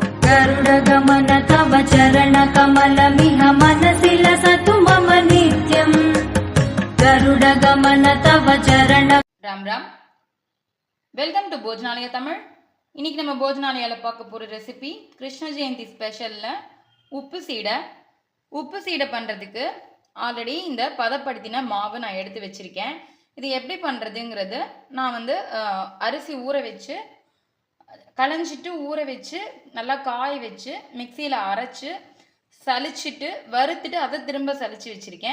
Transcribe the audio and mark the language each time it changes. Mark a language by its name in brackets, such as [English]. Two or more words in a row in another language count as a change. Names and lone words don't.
[Sanskrit] गरुडगमन तव चरणकमलमिह मनसि लसतु मम नित्यम् गरुडगमन तव चरण [Tamil] राम राम [English] welcome to [Tamil] भोजनालय तमिழ் இன்னைக்கு நம்ம போஜனாலயால பார்க்க போற ரெசிபி கிருஷ்ண ஜெயந்தி ஸ்பெஷல்ல உப்பு சீடை பண்றதுக்கு ஆல்ரெடி இந்த பதப்படுத்தின மாவு நான் எடுத்து வச்சிருக்கேன். இது எப்படி பண்றதுங்கிறது நான் வந்து அரிசி ஊற வச்சு கலஞ்சிட்டு ஊற வச்சு நல்லா காய வச்சு மிக்சியில் அரைச்சு சலிச்சிட்டு வறுத்துட்டு அதை திரும்ப சலிச்சு வச்சுருக்கேன்.